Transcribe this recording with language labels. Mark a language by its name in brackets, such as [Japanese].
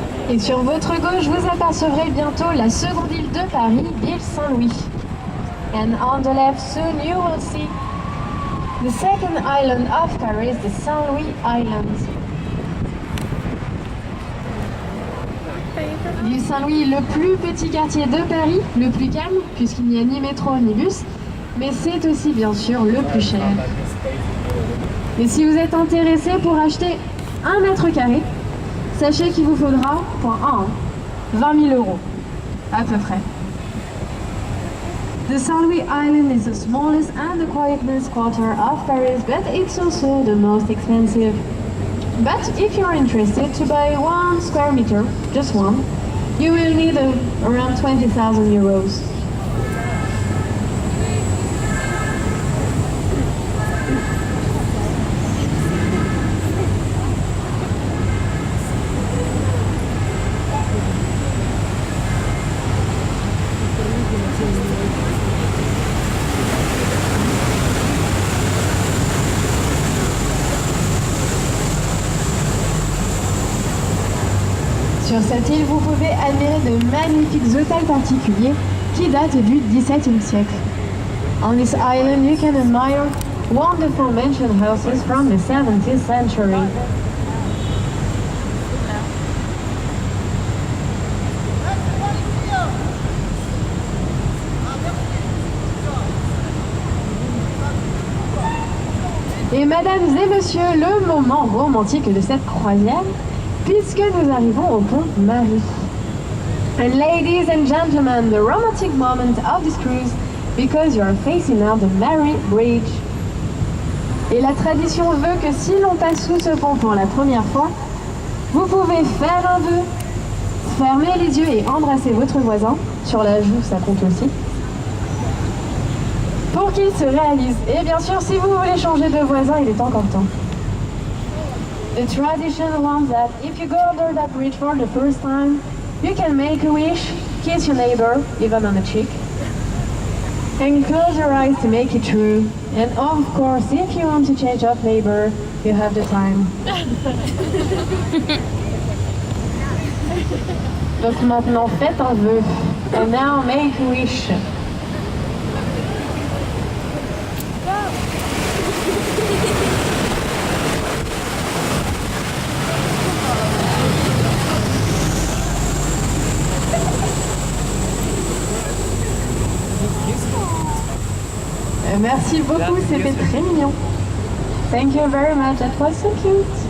[French] Et sur votre gauche, vous apercevrez bientôt la seconde île de Paris, l'île Saint-Louis. [English] And on the left soon you will see the second island of Paris, the Saint-Louis Islands. [French] L'île Saint-Louis, le plus petit quartier de Paris, le plus calme, puisqu'il n'y a ni métro ni bus, mais c'est aussi bien sûr le plus cher. Et si vous êtes intéressé pour acheter 1 mètre carré, sachez qu'il vous faudra, pour 20 000 euros, à peu près. [English] The Saint-Louis Island is the smallest and the quietest quarter of Paris, but it's also the most expensive. But if you're interested to buy 1 square meter, just one, you will need around 20,000 euros. [French] Sur cette île, vous pouvez admirer de magnifiques hôtels particuliers qui datent du XVIIe siècle. [English] On this island, you can admire wonderful mansion houses from the 17th century. [French] Et mesdames et messieurs, le moment romantique de cette croisière, puisque nous arrivons au pont Marie. [English] And ladies and gentlemen, the romantic moment of this cruise, because you are facing now the Mary Bridge. [French] Et la tradition veut que si l'on passe sous ce pont pour la première fois, vous pouvez faire un vœu, fermer les yeux et embrasser votre voisin. Sur la joue, ça compte aussi. Pour qu'il se réalise. Et bien sûr, si vous voulez changer de voisin, il est encore temps. [English] The tradition wants that if you go under that bridge for the first time, you can make a wish, kiss your neighbor, even on the cheek, and close your eyes to make it true. And of course, if you want to change of neighbor, you have the time. [French] Donc maintenant, faites un vœu. [English] And now make a wish. [French] Merci beaucoup, c'était très mignon. [English] Thank you very much, that was so cute.